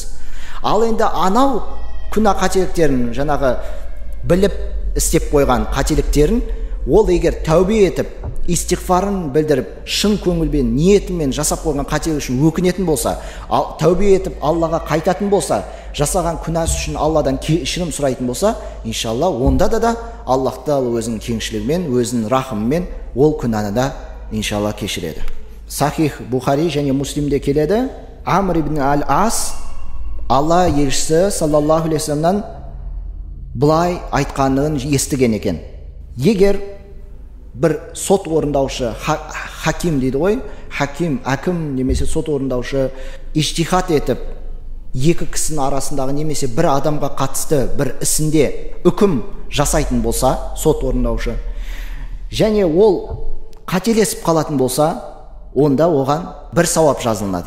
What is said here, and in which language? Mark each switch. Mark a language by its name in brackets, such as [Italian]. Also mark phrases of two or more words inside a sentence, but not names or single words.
[Kazakh] Ал енді анау күнә қателіктерін, жаңағы біліп істеп қойған қателіктерін, ол егер тәубе етіп, истиғфарын білдіріп, шын көңілбен, ниетімен жасап қойған қателік үшін өкінетін болса, тәубе етіп Аллаға қайтатын болса, жасаған күнәсі үшін Алладан кешірім сұрайтын болса, иншалла, онда да Аллах Тағала өзінің кеңшілігімен, өзінің рахымымен ол күнәні да иншалла кешіреді. Сахих Бухари және Муслимде келеді, Амр ибн аль-Ас Алла елшісі [Arabic] صلى الله عليه وسلم [Kazakh] былай айтқанын естіген екен: егер бір сот орындаушы, хаким дейді ғой, хаким, әкім немесе сот орындаушы иштихат етіп, екі кісінің арасындағы немесе бір адамға қатысты бір ісінде үкім жасайтын болса, сот орындаушы, және ол қателесіп қалатын болса, онда оған бір сауап жазылады.